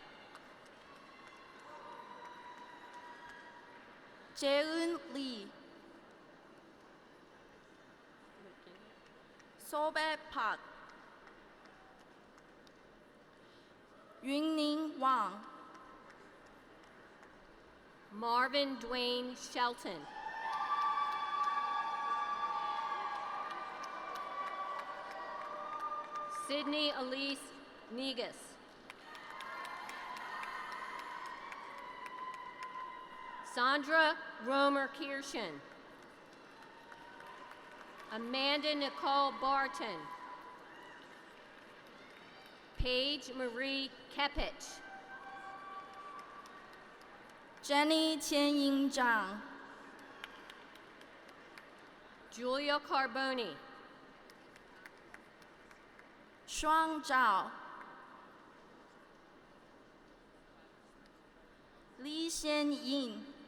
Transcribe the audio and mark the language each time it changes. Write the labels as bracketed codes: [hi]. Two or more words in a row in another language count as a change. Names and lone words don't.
[ko] 재은 리, 소배 박, 윤닝 왕, [en] Marvin Dwayne Shelton. Sydney Elise Negus. Sandra Romer Kirschen. Amanda Nicole Barton. Paige Marie Kepich. [zh] Jenny 千英长、 [en] Julia Carboni. [zh] 双照、李先英、